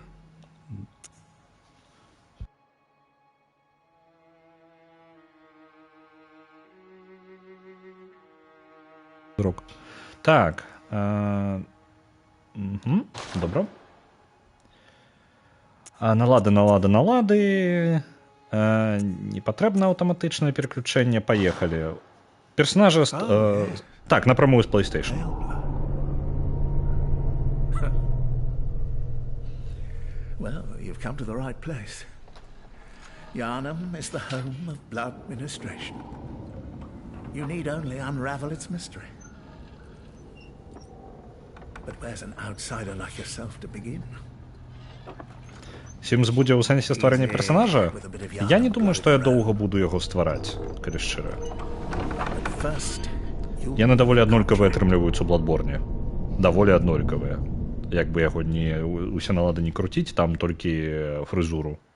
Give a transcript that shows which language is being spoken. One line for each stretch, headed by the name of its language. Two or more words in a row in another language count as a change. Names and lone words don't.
Belarusian: Так. Добра. Налады. Не патрэбна аўтаматычнае пераключэнне. Паехалі. Персонажа... Так, напрамую з PlayStation.
English: Well, you've come to the right place. Yharnam is the home of blood ministration. You need only unravel its mystery. But where's an outsider like yourself to begin?
Belarusian: Сімс будзе ў сэнсе стварэння персонажа? Я не думаю, што я доўга буду яго ствараць, калі шчыра. Яны даволі аднолькавыя атрымліваюцца ў Bloodborne. Даволі аднолькавыя. Як бы яго усе налады не круціць, там толькі фрызуру.